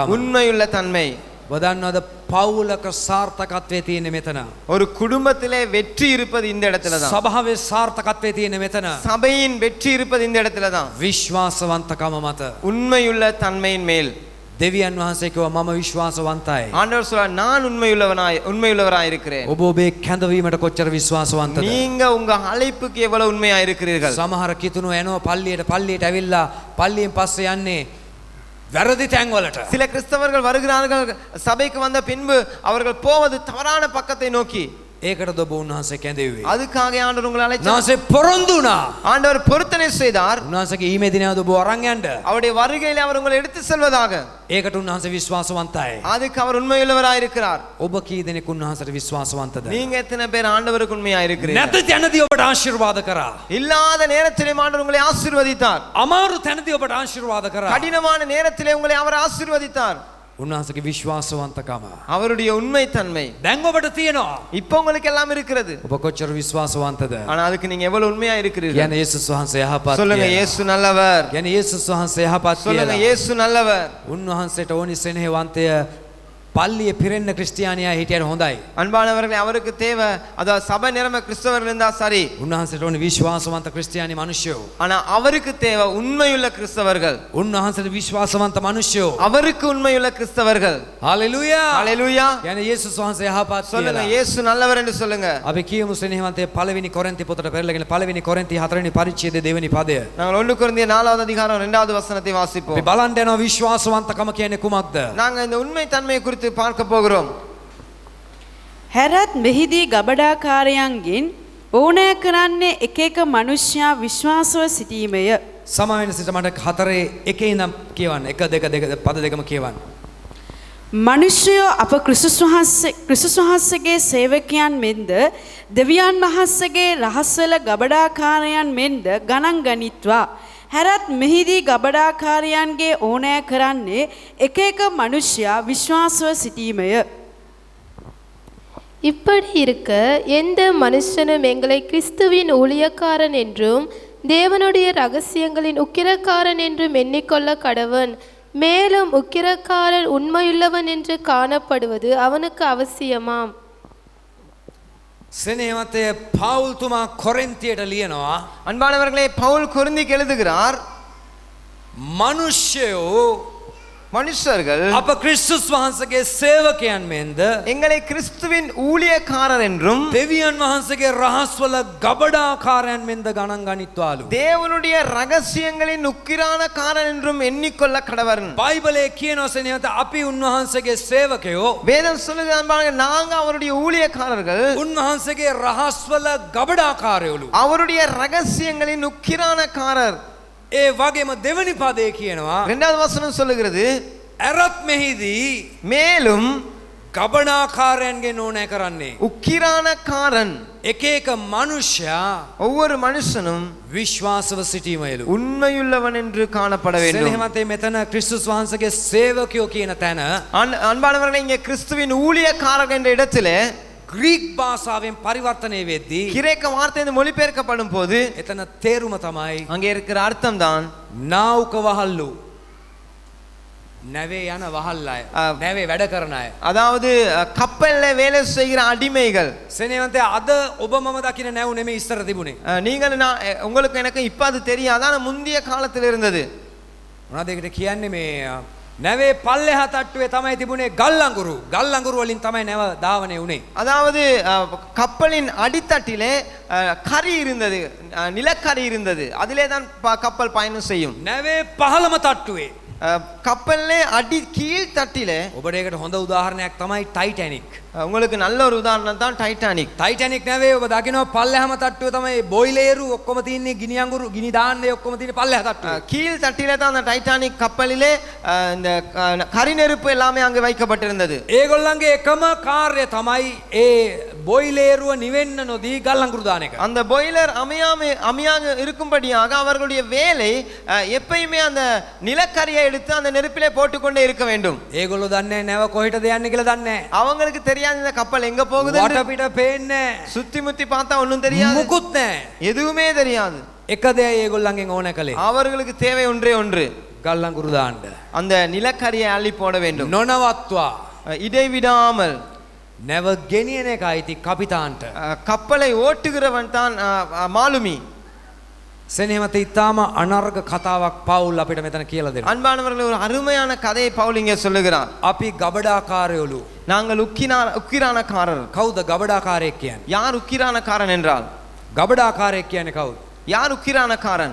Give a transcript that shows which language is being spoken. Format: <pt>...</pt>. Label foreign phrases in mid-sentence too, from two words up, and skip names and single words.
<ta>உண்மையுள்ள தன்மை.</ta> <si>වදන්නවද පවුලක සාර්ථකත්වයේ තියෙන්නේ මෙතන.</si> <ta>ஒரு குடும்பத்திலே வெற்றி இருப்பது இந்த இடத்துல தான்.</ta> <si>සභාවේ සාර්ථකත්වයේ තියෙන්නේ මෙතන.</si> <ta>சபையின் வெற்றி இருப்பது இந்த இடத்துல தான்.</ta> <si>විශ්වාසවන්තකම මත.</si> <ta>உண்மையுள்ள தன்மையின் மேல்.</ta> <si>දෙවියන් වහන්සේ කිව්වා මම විශ්වාසවන්තයි.</si> <ta>ஆண்டவர் சொல்றார், நான் உண்மையுள்ளவராய் இருக்கிறேன்.</ta> <si>ඔබ ඔබේ කැඳවීමට කොච්චර විශ්වාසවන්තද?</si> <ta>நீங்க உங்க அழைப்புக்கு எவ்வளவு உண்மையா இருக்கிறீர்கள்?</ta> <si>සමහර කිතුණු එනවා පල්ලියට ඇවිල්ලා පල්ලියෙන් පස්සේ යන්නේ වැරදි තැන් වලට.</si> <ta>சில கிறிஸ்தவர்கள் வருகிறார்கள், சபைக்கு வந்த பின்பு அவர்கள் போவது தவறான பக்கத்தை நோக்கி.</ta> <si>ඒකටද ඔබ උන්වහන්සේ කැඳෙව්වේ.</si> <ta>அதுக்காக ஆண்டவர் உங்களை அழைச்சார்.</ta> <si>උන්වහන්සේ පොරොන්දු වුණා.</si> <ta>ஆண்டவர் பொருத்தனை செய்தார்.</ta> <si>උන්වහන්සේගේ ඊමේ දිනවල ඔබ අරන් යන්න.</si> <ta>அவருடைய வருகையிலே அவர் உங்களை எடுத்து செல்வதாக.</ta> <si>ඒකට උන්වහන්සේ විශ්වාසවන්තයි.</si> <ta>அதுக்கு அவர் உண்மையுள்ளவராய் இருக்கிறார்.</ta> <si>ඔබ කී දෙනෙක් උන්වහන්සේට විශ්වාසවන්තද?</si> <ta>நீங்க எத்தனை பேர் ஆண்டவருக்கு உண்மையா இருக்கிறீர்கள்?</ta> <si>නැති තැනදී ඔබට ආශිර්වාද කරා.</si> <ta>இல்லாத நேரத்திலே ஆண்டவர் உங்களை ஆசீர்வதித்தார்.</ta> <si>අමාරු තැනදී ඔබට ආශිර්වාද කරා.</si> <ta>கடினமான நேரத்திலே உங்களை அவர் ஆசீர்வதித்தார்.</ta> <si>උන්වහන්සේගේ විශ්වාසවන්තකම.</si> <ta>அவருடைய உண்மை தன்மை.</ta> <si>දැන් ඔබට තියෙනවා.</si> <ta>இப்போ உங்களுக்கு எல்லாம் இருக்கிறது.</ta> <si>ඔබ කොච්චර විශ්වාසවන්තද?</si> <ta>ஆனா அதுக்கு நீங்க எவ்வளவு உண்மையா இருக்கிறீர்கள்?</ta> <si>කියන්නේ යේසුස් වහන්සේ යහපත්.</si> <ta>சொல்லுங்க இயேசு நல்லவர்.</ta> <si>කියන්නේ යේසුස් වහන්සේ යහපත්</si> <ta>சொல்லுங்க</ta> <si>කියලා.</si> <ta>இயேசு நல்லவர்.</ta> <si>උන්වහන්සේට ඕනි සෙනෙහවන්තය පල්ලිය පිරෙන්න ක්‍රිස්තියානියා හිටියට හොඳයි.</si> <ta>அன்பானவர்களே அவருக்கு தேவை அதாவது சபை நிரம்ப கிறிஸ்தவர்கள் இருந்தா சரி.</ta> <si>උන්වහන්සේට ඕනි විශ්වාසවන්ත ක්‍රිස්තියානි මිනිස්සු.</si> <ta>ஆனா அவருக்கு தேவை உண்மையுள்ள கிறிஸ்தவர்கள்.</ta> <si>උන්වහන්සේට විශ්වාසවන්ත මිනිස්සු.</si> <ta>அவருக்கு உண்மையுள்ள கிறிஸ்தவர்கள்.</ta> <si>හalleluya.</si> <ta>ஹalleluya.</ta> <si>කියන්නේ යේසුස් වහන්සේ යහපත්</si> <ta>சொல்லுங்க</ta> <si>කියලා.</si> <ta>இயேசு நல்லவர் என்று சொல்லுங்க.</ta> <si>අපි කියමු සෙනෙහවන්තය පළවෙනි කොරින්ති පොතට පෙරලගෙන පළවෙනි කොරින්ති 4වෙනි පරිච්ඡේදයේ 2 වෙනි පදය.</si> <ta>நாங்கள் 1 கொரிந்தியர் 4வது அதிகாரம் 2வது வசனத்தை</ta> <si>අපි</si> <ta>வாசிப்போம்.</ta> <si>බලන්න යනවා විශ්වාසවන්තකම කියන්නේ කුමක්ද?</si> <ta>நாங்க இந்த உண்மை தன்மையை குறித்து பார்க்க போகிறோம்.</ta> <si>හැරත් මෙහිදී ගබඩාකාරයන්ගෙන් ඕනෑ කරන්නේ එක එක මනුෂ්‍යයා විශ්වාසව සිටීමය. සම වෙන සිට මට 4 එකේ ඉඳන් කියවන්න. 1 2 පද දෙකම කියවන්න. මනුෂ්‍යයෝ අප ක්‍රිස්තුස් වහන්සේගේ සේවකයන් මෙන්ද දෙවියන් වහන්සේගේ රහස්වල ගබඩාකාරයන් මෙන්ද ගණන් ගනිත්වා. හැරත් මෙහිදී ගබඩාකාරයන්ගේ ඕනෑ කරන්නේ එක එක මනුෂ්‍යයා විශ්වාසව සිටීමය.</si> <ta>இப்படி இருக்க எந்த மனுஷனும் எங்களை கிறிஸ்துவின் ஊழியக்காரன் என்றும் தேவனுடைய ரகசியங்களின் உக்கிரக்காரன் என்றும் எண்ணிக்கொள்ள கடவன். மேலும் உக்கிரக்காரன் உண்மையுள்ளவன் என்று காணப்படுவது அவனுக்கு அவசியமாம்.</ta> <si>සෙනෙහවන්තය පවුල්තුමා කොරින්තියට ලියනවා.</si> <ta>அன்பானவர்களே பவுல் கொரிந்திக்கு எழுதுகிறார்</ta> <si>මිනිස්සයෝ</si> <ta>மனுஷர்கள்</ta> <si>අප ක්‍රිස්තුස් වහන්සේගේ සේවකයන් මෙන්ද</si> <ta>எங்களை கிறிஸ்துவின் ஊழியக்காரர் என்றும்</ta> <si>දෙවියන් වහන්සේගේ රහස්වල ගබඩාකාරයන් මෙන්ද ගණන් ගනිත්වාලු.</si> <ta>தேவனுடைய ரகசியங்களின் உக்கிரானக்காரன் என்றும் எண்ணிக்கொள்ள கடவரன்.</ta> <si>බයිබලයේ කියනවා සෙනෙහවන්ත අපි උන්වහන්සේගේ සේවකයෝ</si> <ta>வேதம் சொல்லுது அன்பானவர்களே நாங்க அவருடைய ஊழியக்காரர்கள்</ta> <si>උන්වහන්සේගේ රහස්වල ගබඩාකාරයලු.</si> <ta>அவருடைய ரகசியங்களின் உக்கிரானக்காரர்.</ta> <si>ඒ වගේම දෙවනි පදේ කියනවා</si> <ta>2வது வசனம் சொல்லுகிறது</ta> <si>ඇරත් මෙහිදී</si> <ta>மேலும்</ta> <si>ගබඩාකාරයන්ගේ ඕනෑ කරන්නේ</si> <ta>உக்கிரானக்காரன்</ta> <si>එක එක මනුෂ්‍යයා</si> <ta>ஒவ்வொரு மனுஷனும்</ta> <si>විශ්වාසව සිටීමයලු.</si> <ta>உண்மையுள்ளவன் என்று காணப்பட வேண்டும்.</ta> <si>සෙනෙහවන්තේ මෙතන ක්‍රිස්තුස් වහන්සේගේ සේවකයෝ කියන තැන</si> <ta>அன்பானவர்களே இங்கே கிறிஸ்துவின் ஊழியக்காரர் என்ற இடத்திலே</ta> <si>ග්‍රීක් භාෂාවෙන් පරිවර්තනය වෙද්දී</si> <ta>கிரேக்க வார்த்தை மொழிபெயர்க்கப்படும் போது</ta> <si>එතන තේරුම තමයි</si> <ta>அங்கே இருக்கிற அர்த்தம் தான்</ta> <si>නාවුක වහල්ලු. නැවේ යන වහල් අය. නැවේ වැඩ කරන අය.</si> <ta>அதாவது கப்பல்ல வேலை செய்கிற அடிமைகள்.</ta> <si>සෙනෙහවන්තේ අද ඔබ මම දකින්න නැවු නෙමෙයි ඉස්සර තිබුණේ.</si> <ta>நீங்கள் உங்களுக்கு எனக்கு இப்ப அது தெரியாது ஆனா முந்தைய காலத்தில் இருந்தது.</ta> <si>මොනවද ඒකට කියන්නේ මේ නැවේ පල්ලෙහා තට්ටුවේ තමයි තිබුණේ ගල් අඟුරු. ගල් අඟුරු වලින් තමයි නැව ධාවනය උනේ.</si> <ta>அதாவது கப்பலின் அடித்தட்டிலே கரி இருந்தது, நிலக்கரி இருந்தது. அதிலே தான் கப்பல் பயணம் செய்யும்.</ta> <si>නැවේ පහළම තට්ටුවේ</si> <ta>கப்பல்லே அடி கீழ் தட்டிலே</ta> <si>ඔබට ඒකට හොඳ උදාහරණයක් තමයි ටයිටැනික්.</si> <ta>உங்களுக்கு நல்ல ஒரு உதாரணம் தான் டைட்டானிக்.</ta> <si>ටයිටැනික් නැවේ ඔබ දකිනවා පල්ලෙහාම තට්ටුවේ තමයි බොයිලේරු ඔක්කොම තියෙන්නේ ගිනි අඟුරු ගිනි දාන්නේ ඔක්කොම තියෙන්නේ පල්ලෙහා තට්ටුවේ.</si> <ta>கீழ் தட்டிலே தான் அந்த டைட்டானிக் கப்பலிலே இந்த கரி நெருப்பு எல்லாமே அங்கே வைக்கப்பட்டிருந்தது.</ta> <si>ඒගොල්ලන්ගේ එකම කාර්යය තමයි ඒ බොයිලේරුව නිවෙන්න නොදී ගල් අඟුරු දාන එක.</si> <ta>அந்த பாய்லர் அமையாக இருக்கும்படியாக அவர்களுடைய வேலை எப்பயுமே அந்த நிலக்கரியை எடுத்து அந்த நெருப்பிலே போட்டுக்கொண்டே இருக்க வேண்டும்.</ta> <si>ඒගොල්ලෝ දන්නේ නැව කොහෙටද යන්නේ කියලා දන්නේ නැහැ.</si> <ta>அவங்களுக்கு தெரியாது இந்த கப்பல் எங்க போகுது.</ta> <si>වටපිට පේන්නේ</si> <ta>சுத்தி முத்தி பார்த்தா ஒண்ணும் தெரியாது.</ta> <si>මුකුත් නැහැ.</si> <ta>எதுவுமே தெரியாது.</ta> <si>එක දෙයයි ඒගොල්ලන්ගෙන් ඕන කලේ.</si> <ta>அவர்களுக்கு தேவை ஒன்றே ஒன்று.</ta> <si>ගල් අඟුරු දාන්න.</si> <ta>அந்த நிலக்கரியை அள்ளி போட வேண்டும்.</ta> <si>නොනවත්වා</si> <ta>இடைவிடாமல்</ta> <si>නැව ගෙනියන එක අයිති කපිතාන්ට.</si> <ta>கப்பலை ஓட்டுகிறவன் தான் மாலுமி.</ta> <si>සෙනෙහවත ඉතාම අනර්ග කතාවක් පවුල් අපිට මෙතන කියලා දෙනවා.</si> <ta>அன்பானவர்களே ஒரு அருமையான கதையை பவுல் இங்கே சொல்லுகிறார்.</ta> <si>අපි ගබඩාකාරයලු.</si> <ta>நாங்கள் உக்கிரானக்காரர்.</ta> <si>කවුද ගබඩාකාරයෙක් කියන්නේ?</si> <ta>யார் உக்கிரானக்காரன் என்றால்</ta> <si>ගබඩාකාරයෙක් කියන්නේ කවුද?</si> <ta>யார் உக்கிரானக்காரன்?</ta>